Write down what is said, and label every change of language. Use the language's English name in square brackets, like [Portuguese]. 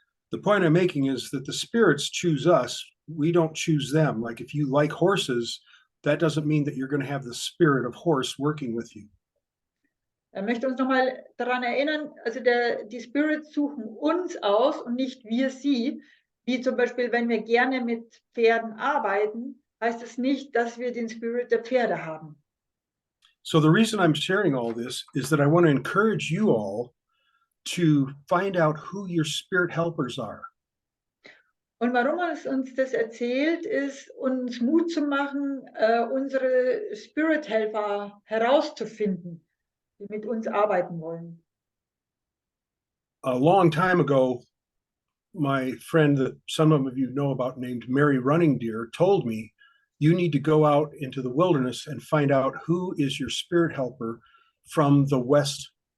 [English] The point I'm making is that the spirits choose us. We don't choose them. Like if you like horses, that doesn't mean that you're going to have the spirit of horse working with you. [German] Er möchte uns nochmal daran erinnern, also die Spirits suchen uns aus und nicht wir sie. Wie zum Beispiel, wenn wir gerne mit Pferden arbeiten, heißt es nicht, dass wir den Spirit der Pferde haben. [English] So the reason I'm sharing all this is that I want to encourage you all to find out who your spirit helpers are. [German] Und warum er uns das erzählt, ist, uns Mut zu machen, unsere Spirit-Helfer herauszufinden, die mit uns arbeiten wollen. [English] A long time ago, my friend that some of you know about named Mary Running Deer told me, you need to go out into the wilderness and find out who is your spirit helper from the west.